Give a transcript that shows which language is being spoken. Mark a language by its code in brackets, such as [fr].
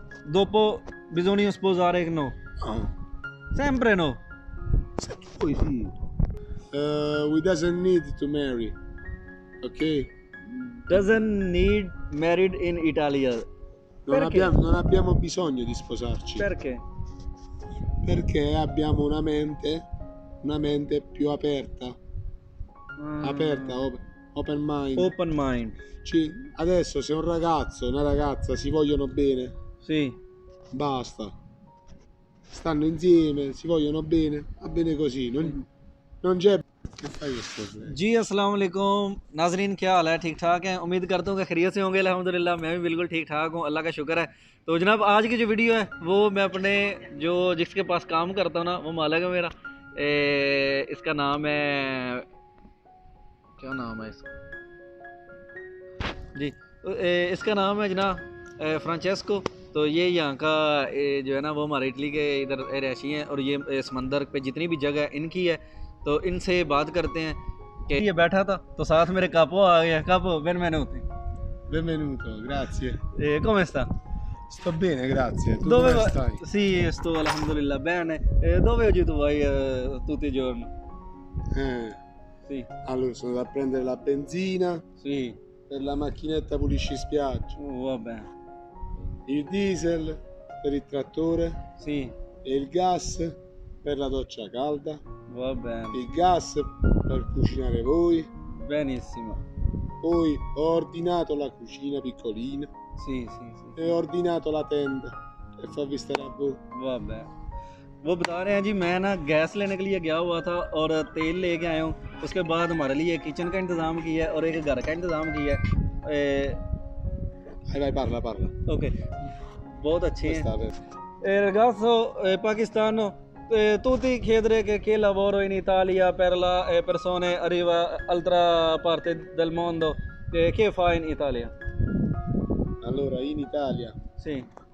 [it] Dopo bisogna sposare no? No. Sempre no. Poi sì. [en] We doesn't need to marry, ok? Doesn't need married in Italia. [it] Non abbiamo bisogno di sposarci. Perché? Perché abbiamo una mente più aperta. [en] Aperta, open mind. Open mind. [it] Adesso se un ragazzo e una ragazza si vogliono bene, Sì. basta. Stanno insieme, si vogliono bene, va bene così. Non c'è. Che fai questo? [hi] जी अस्सलाम वालेकुम नाजरीन, क्या हाल है? ठीक ठाक हैं? उम्मीद करता हूँ कि खैरियत से होंगे। अल्हम्दुलिल्लाह मैं भी बिल्कुल ठीक ठाक हूँ, अल्लाह का शुक्र है। तो जनाब आज की जो वीडियो है वो मैं अपने जिसके पास काम करता हूँ ना, वो मालिक है मेरा। इसका नाम है, क्या नाम है इसका जी? इसका नाम है जना फ्रांचेस्को। तो ये यहाँ का जो है ना वो हमारे इटली के इधर रहशी हैं और ये समंदर पे जितनी भी जगह है इनकी है। तो इनसे बात करते हैं कि ये बैठा था तो साथ मेरे कापो आ गया। [it] कापो benvenuti. Benvenuto, grazie. Come sta? Sto bene, grazie. Tu Dove come stai? Sì, sto alhamdulillah bene. Dove oggi tu vai tutti i giorni? Sì. Allora sono da prendere la benzina. Sì. Per la macchinetta pulisci spiaggia. Vabbè. Il diesel per il trattore. Sì. E il gas per la doccia calda. Va bene. Il gas per cucinare voi. Benissimo. Poi ho ordinato la cucina piccolina. Sì, sì, sì. E ho ordinato la tenda e fa vista a voi. [hi] वाह, वो बता रहे हैं जी मैं ना gas लेने के लिए गया हुआ था और तेल लेके आया हूँ। उसके बाद हमारे लिए किचन का इंतज़ाम किया है और एक घर का इंतज़ाम किया है। [it] Vai, parla. [hi] ओके, बहुत अच्छे हैं। [it] Ragazzo pakistano, tutti chiedere che lavoro in Italia per la persone arriva altra parte del mondo. Che fai in Italia? Allora, in Italia, sì,